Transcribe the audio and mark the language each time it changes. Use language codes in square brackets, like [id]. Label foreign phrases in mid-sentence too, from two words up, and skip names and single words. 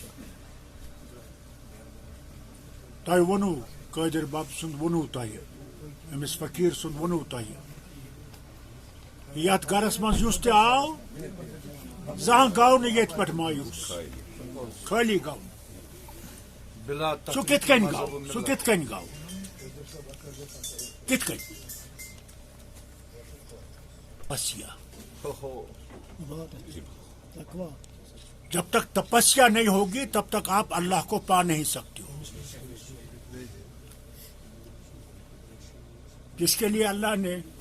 [ks] تۄہہِ ووٚنوُ قٲدِر بب سُنٛد ووٚنوُ تۄہہِ أمِس فقیٖر سُنٛد ووٚنوُ تۄہہِ یتھ گرس منٛز یُس تہِ آو زانٛہہ گوٚو نہٕ ییٚتہِ پٮ۪ٹھ مایوٗس خٲلی گوٚو سُہ کِتھ کٔنۍ گوٚو سُہ کِتھ کٔنۍ گوٚو کِتھ کٔنۍ [ur] جب تک تپسیا نہیں ہوگی تب تک آپ اللہ کو پا نہیں سکتے ہو جس کے لیے اللہ نے